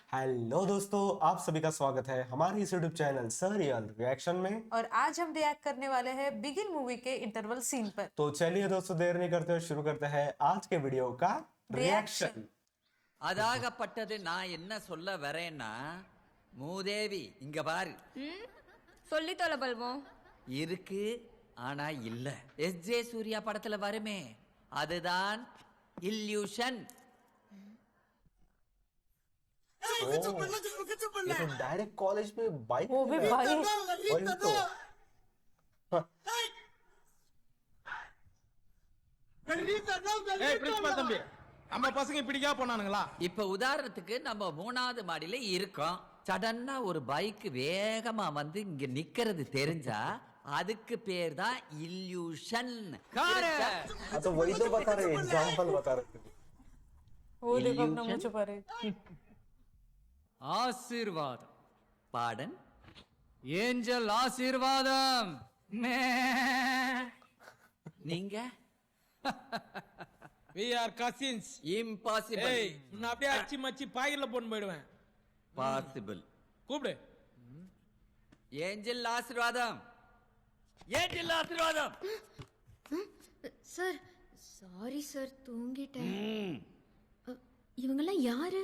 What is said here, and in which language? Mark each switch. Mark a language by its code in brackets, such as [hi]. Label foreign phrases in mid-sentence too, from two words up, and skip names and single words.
[hi] हेलो दोस्तों, आप सभी का स्वागत है हमारे इस यूट्यूब चैनल सर रियल रिएक्शन में। और आज हम रिएक्ट करने वाले हैं बिगिन मूवी के [en] interval scene [hi] पर। तो चलिए दोस्तों, देर नहीं करते हुए शुरू करते हैं आज के वीडियो का रिएक्शन। [ta] அதாகப்பட்டது நான் என்ன சொல்ல வரேன்னா மூதேவி இங்க பாரு சொல்லி தொலை பல்வோம். இருக்கு ஆனா இல்ல எஸ்ஜே சூர்யா படத்துல வருமே அதுதான் இல்யூஷன். [hi] ये तो [en] direct college [hi] में बाइक वो भी भाई वही तो। [ta] பிரின்சிபல் தம்பி, நம்ம பசங்க பிடிக்கா போனானுங்களா? இப்ப உதாரணத்துக்கு நம்ம 3வது மாடியில இருக்கோம். சடன்னா ஒரு பைக் வேகமா வந்து இங்க நிக்கிறது தெரிஞ்சா அதுக்கு பேர் தான் இல்யூஷன். [hi] हाँ तो वही तो बता रहे, एग्जांपल बता रहे थे। वो देखो अपना मुंह छुपा रहे। [ta] ஆசீர்வாதம். பாடன் ஏஞ்சல் ஆசீர்வாதம். நீங்க [en] We are cousins. [ta] இம்பாசிபிள். ஏய், நான் அப்படியே அச்சி மச்சி பாயில போன்னு போயிடுவேன். பாசிபிள். கூப்பிடு. ஏஞ்சல் ஆசீர்வாதம். ஏஞ்சல் ஆசீர்வாதம். சார் [en] sorry sir [ta] தூங்கிட்டேன். இவங்கெல்லாம் யாரு?